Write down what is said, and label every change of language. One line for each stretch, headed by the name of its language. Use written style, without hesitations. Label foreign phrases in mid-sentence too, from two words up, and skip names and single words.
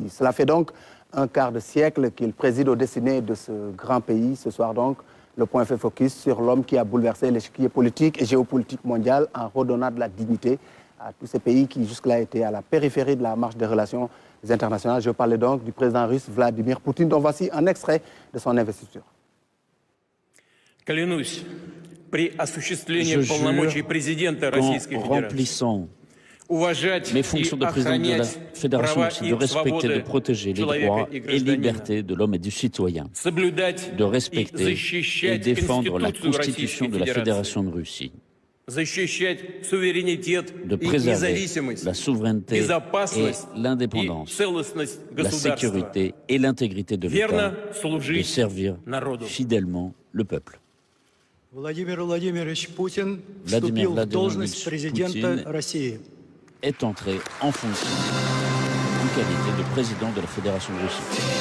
French: Cela fait donc un quart de siècle qu'il préside aux destinées de ce grand pays. Ce soir donc, le point fait focus sur l'homme qui a bouleversé l'échiquier politique et géopolitique mondial en redonnant de la dignité à tous ces pays qui jusque-là étaient à la périphérie de la marche des relations internationales. Je parlais donc du président russe Vladimir Poutine, dont voici un extrait de son investiture.
Russian: Клянусь, при осуществлении полномочий президента Российской Федерации
French: mes fonctions de président de la Fédération de respecter, de protéger les droits et libertés de l'homme et du citoyen, de respecter et défendre la Constitution de la Fédération de Russie, de préserver la souveraineté et l'indépendance, la sécurité et l'intégrité de l'État, de servir fidèlement le peuple.
Russian: Владимир Владимирович Путин Vladimir вступил в должность президента России.
French: Est entré en fonction en qualité de président de la Fédération de Russie.